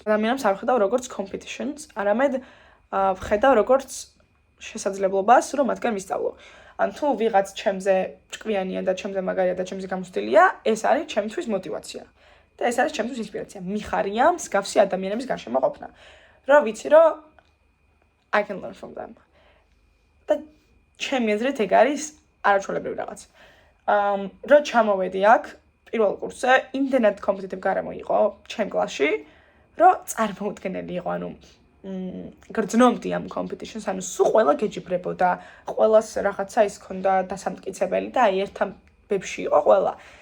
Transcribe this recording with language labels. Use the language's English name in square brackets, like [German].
[Georgian] ადამიანებს არ ვხედავ როგორც competitions, არამედ ვხედავ როგორც შესაძლებლობას, რომ მათგან ვისწავლო. ან თუ ვიღაც ჩემზე ჭკვიანია და ჩემზე მაგარია და ჩემზე გამოცდილია, ეს არის ჩემთვის мотиваცია. და ეს არის ჩემთვის ინსპირაცია. მიხარია მსგავსი ადამიანების გარშემო ყოფნა. რა ვიცი, რომ [English] I can learn from them. [Georgian] და ჩემი აზრით ეგ არის არაჩვეულებრივი რაღაც. რო ჩამოვედი აქ პირველ კურსზე, იმდენად კომპეტიტივ გარემო იყო ჩემ კლასში, რომ წარმოუდგენელი იყო, ანუ გრძნობდი ამ competition-ს, ანუ სულ ყველა გეჯიბრებოდა, ყველას რაღაცა ის ქონდა დასამტკიცებელი და აი ერთ ამბებში იყო ყველა.